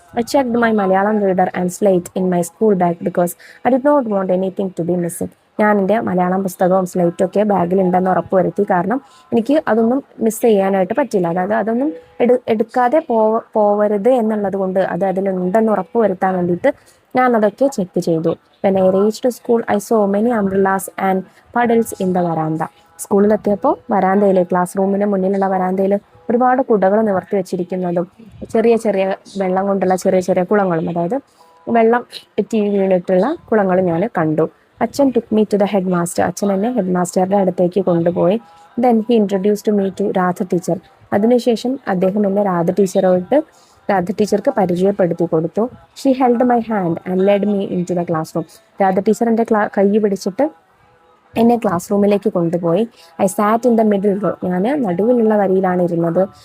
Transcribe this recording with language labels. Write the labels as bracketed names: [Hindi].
[English] I checked my Malayalam reader and slate in my school bag because I did not want anything to be missing. [Malayalam] ഞാൻ എൻ്റെ മലയാളം പുസ്തകവും സ്ലേറ്റും ഒക്കെ ബാഗിലുണ്ടെന്ന് ഉറപ്പുവരുത്തി. കാരണം എനിക്ക് അതൊന്നും മിസ് ചെയ്യാനായിട്ട് പറ്റില്ല. അതായത് അതൊന്നും എടുക്കാതെ പോവരുത് എന്നുള്ളത് കൊണ്ട് അതിലുണ്ടെന്ന് ഉറപ്പ് വരുത്താൻ വേണ്ടിയിട്ട് ഞാൻ അതൊക്കെ ചെക്ക് ചെയ്തു. [English] When I reached school, I saw many umbrellas and puddles in the veranda. [Malayalam] സ്കൂളിലെത്തിയപ്പോൾ class റൂമിന് മുന്നിലുള്ള വരാന്തയിൽ ഒരുപാട് കുടകൾ നിവർത്തി വെച്ചിരിക്കുന്നതും ചെറിയ ചെറിയ വെള്ളം കൊണ്ടുള്ള ചെറിയ ചെറിയ കുളങ്ങളും, അതായത് വെള്ളം വീണിട്ടുള്ള കുളങ്ങളും ഞാൻ കണ്ടു. [English] അച്ഛൻ took me to the headmaster. [Malayalam] അച്ഛൻ എന്നെ ഹെഡ് മാസ്റ്ററുടെ അടുത്തേക്ക് കൊണ്ടുപോയി. [English] Then he introduced me to Radha teacher. [Malayalam] അതിനുശേഷം അദ്ദേഹം എന്നെ രാധ ടീച്ചർക്ക് പരിചയപ്പെടുത്തി കൊടുത്തു. [English] She held my hand and led me into the classroom. [Malayalam] Radha teacher എൻ്റെ കൈ പിടിച്ചിട്ട് എന്നെ ക്ലാസ് റൂമിലേക്ക് കൊണ്ടുപോയി. [English] I sat in the middle row. [Malayalam] ഞാൻ നടുവിലുള്ള വരിയിലാണ് ഇരുന്നത്.